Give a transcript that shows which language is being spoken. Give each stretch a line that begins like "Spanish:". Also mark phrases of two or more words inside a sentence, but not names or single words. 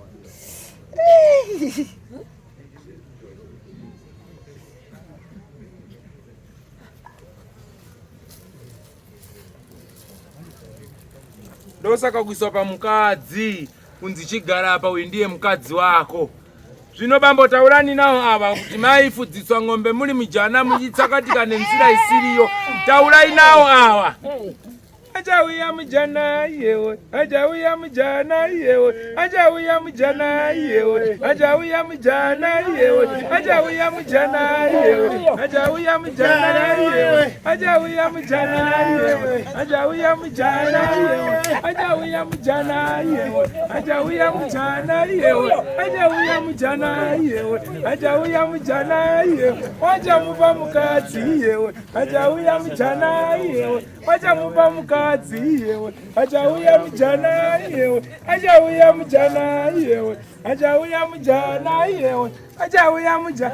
Shona: ndosaka kuiswa pamukadzi kunzi chigara apa uyu ndiye mukadzi wako. Zvino bambotaurani nawo ava kuti maifudziswa ng'ombe muri mujana muchitsakatika nenzira isiriyo. Taurai nawo ava. Ajauya mujana yewe, ajauya mujana yewe, ajauya mujana yewe, ajauya mujana yewe, ajauya mujana yewe, ajauya mujana yewe, ajauya mujana yewe, ajauya mujana yewe, ajauya mujana yewe, ajauya mujana yewe, ajauya mujana yewe, ajauya mujana yewe, wajamupa mukadzi yewe, ajauya mujana yewe, wajamupa mukadzi yewe, ajauya mujana yewe, ajauya mujana yewe, ajauya mujana yewe, ajauya mujana.